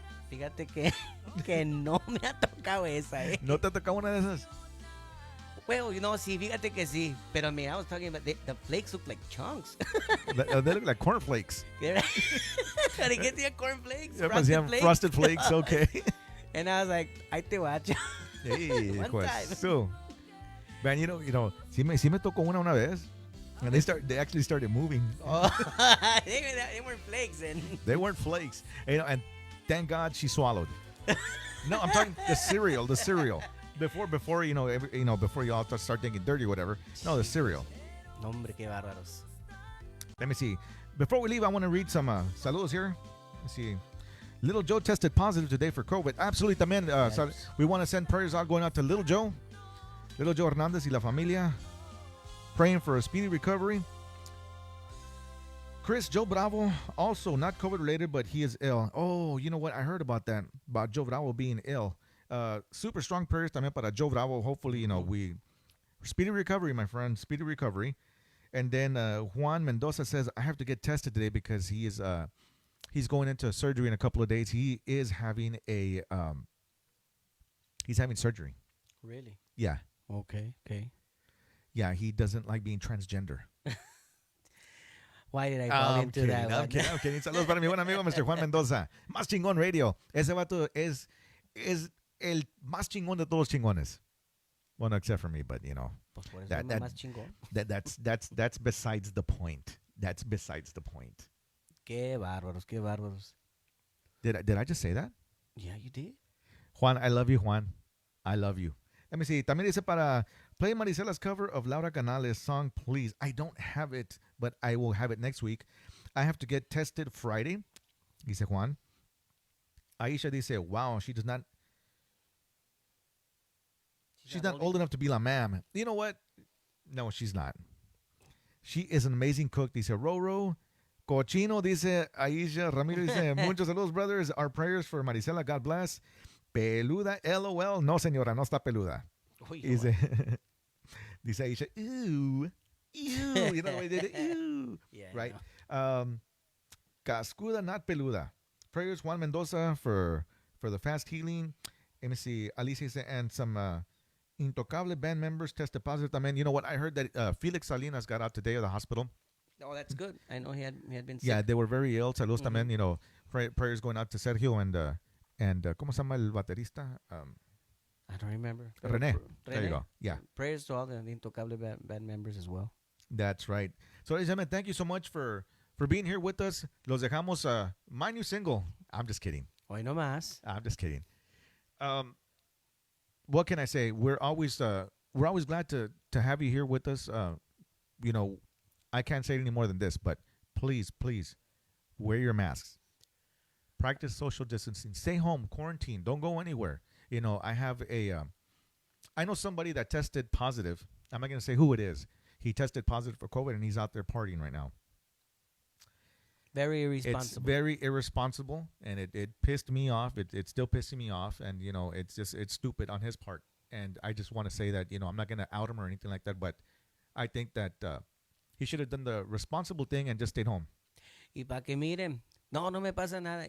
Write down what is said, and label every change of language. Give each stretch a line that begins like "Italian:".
Spanish: Fíjate que no me ha tocado esa, ¿eh? ¿No te ha tocado una de esas?
English: Well, you know,
Spanish: sí, fíjate que sí. Pero
English: I was talking about the flakes look like chunks. They look like cornflakes.
Spanish: Para que tenía cornflakes,
English: frosted flakes, okay. And I was like,
Spanish: ahí te guacho.
English: Hey, One
Spanish: pues,
English: time. so, man, you know,
Spanish: sí me tocó una vez.
English: And they actually started moving. Oh, they weren't flakes then. They weren't flakes. You know, and thank God she swallowed. No, I'm talking the cereal. Before you know, before you all start thinking dirty or whatever. No, the cereal.
Spanish: No, hombre, qué bárbaros.
English: Let me see. Before we leave, I want to read some saludos here. Let's see. Little Joe tested positive today for COVID. Absolutely, también. We want to send prayers out going out to Little Joe Hernandez
Spanish: y la familia.
English: Praying for a speedy recovery. Chris, Joe Bravo, also not COVID related, but he is ill. Oh, you know what? I heard about that, about Joe Bravo being ill. Super strong prayers
Spanish: también para
English: Joe Bravo. Hopefully, you know, speedy recovery, my friend. Speedy recovery. And then Juan Mendoza says, I have to get tested today because he's going into surgery in a couple of days. He is having he's having surgery. Really? Yeah. Okay. Yeah, he doesn't like being transgender. Why did I fall into that one? I'm kidding.
Spanish: Saludos para mi buen amigo Mr. Juan Mendoza. Más chingón radio. Ese vato es el más chingón de todos los chingones.
English: Well, no, except for me, but you know.
Spanish: Pues por eso es más chingón.
English: That's besides the point. That's besides the point.
Spanish: Qué bárbaros, qué bárbaros.
English: Did I just say that? Yeah, you did. Juan, I love you, Juan. I love you. Let me see.
Spanish: También dice para
English: play Marisela's cover of Laura Canales' song, please. I don't have it, but I will have it next week. I have to get tested Friday.
Spanish: Dice Juan.
English: Aisha dice, wow, she's not old enough to be la ma'am. You know what? No, she's not. She is an amazing cook. Dice Roro.
Spanish: Cochino, dice Aisha. Ramiro dice, muchos saludos, brothers.
English: Our prayers for Marisela. God bless. Peluda, LOL.
Spanish: No, señora, no está peluda. Uy, Dice, dice Aisha, ew. Ew.
English: You know the way they did it? Ew. Yeah, Right? Cascuda, not peluda. Prayers, Juan Mendoza, for the fast healing. Let me see. Alicia dice, and some Intocable band members tested positive. I mean, you know what? I heard that Felix Salinas got out today of the hospital. Oh, that's good. I know he had been sick. Yeah, they were very ill.
Spanish: Saludos también,
English: you know, prayers going out to Sergio and
Spanish: ¿cómo se llama el baterista?
English: I don't remember. René. There you go. Yeah. Prayers to all the Intocable band members as well. That's right. So, ladies and gentlemen, thank you so much for being here with us.
Spanish: Los dejamos
English: my new single. I'm just kidding.
Spanish: Hoy no más.
English: I'm just kidding. What can I say? We're always glad to have you here with us. You know, I can't say any more than this, but please wear your masks. Practice social distancing. Stay home, quarantine. Don't go anywhere. You know, I know somebody that tested positive. I'm not going to say who it is. He tested positive for COVID and he's out there partying right now. Very irresponsible. It's very irresponsible, and it pissed me off. It's still pissing me off, and you know, it's stupid on his part. And I just want to say that, you know, I'm not going to out him or anything like that, but I think that he should have done the responsible thing and just stayed home.
Spanish: Y para que miren, no me pasa nada.